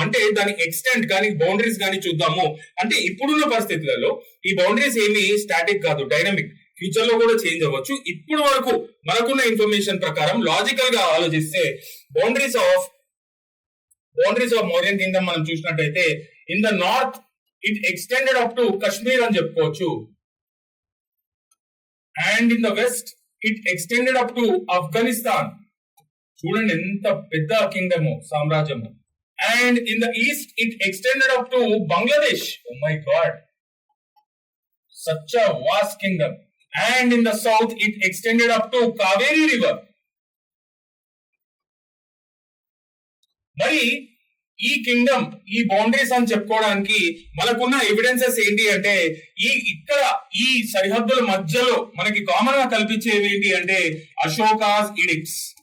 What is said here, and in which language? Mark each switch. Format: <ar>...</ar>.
<te>అంటే దాని ఎక్స్టెంట్ కానీ బౌండరీస్ కానీ చూద్దాము. అంటే ఇప్పుడున్న పరిస్థితులలో ఈ బౌండరీస్ ఏమి స్టాటిక్ కాదు, డైనమిక్. ఫ్యూచర్ లో కూడా చేంజ్ అవ్వచ్చు. ఇప్పుడు వరకు మనకున్న ఇన్ఫర్మేషన్ ప్రకారం లాజికల్ గా ఆలోచిస్తే బౌండరీస్ ఆఫ్ మౌర్యన్ కింగ్డమ్ మనం చూసినట్టయితే</te> <en>in the north it extended up to Kashmir</en> <te>అని చెప్పుకోవచ్చు.</te> <en>and in the west it extended up to Afghanistan.</en> <te>చూడండి ఎంత పెద్ద Kingdom సామ్రాజ్యము.</te> <en>And in the east it extended up to Bangladesh. Oh my god, such a vast kingdom. And in the south it extended up to Kaveri river.</en> <te>మరి ఈ Kingdom ఈ boundaries అని చెప్పుకోవడానికి మనకున్న evidences ఏంటి అంటే ఇక్కడ ఈ సరిహద్దుల మధ్యలో మనకి కామన్ గా కల్పించేవి ఏంటి అంటే అశోకాస్ ఎడిక్ట్స్.</te>